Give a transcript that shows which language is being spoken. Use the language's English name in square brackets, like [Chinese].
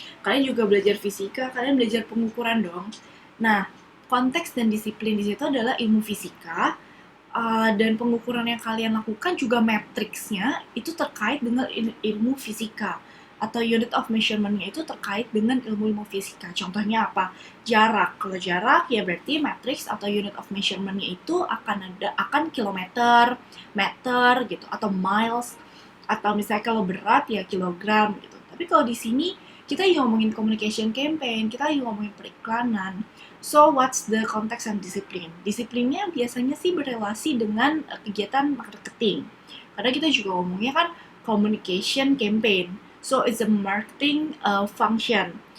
[Indonesian] Kalian juga belajar fisika, kalian belajar pengukuran dong. Nah, konteks dan disiplin di situ adalah ilmu fisika, dan pengukuran yang kalian lakukan juga matriksnya itu terkait dengan ilmu fisika atau unit of measurement-nya itu terkait dengan ilmu-ilmu fisika. Contohnya apa? Jarak. Kalau jarak ya berarti matriks atau unit of measurement-nya itu akan kilometer, meter gitu atau miles, atau misalnya kalau berat ya kilogram gitu. Tapi kalau di sini kita ngomongin communication campaign, kita ngomongin periklanan. [English] So, what's the context and discipline? [Indonesian] Disiplinnya biasanya sih berrelasi dengan kegiatan marketing. Karena kita juga ngomongnya kan communication campaign. [English] So, it's a marketing function.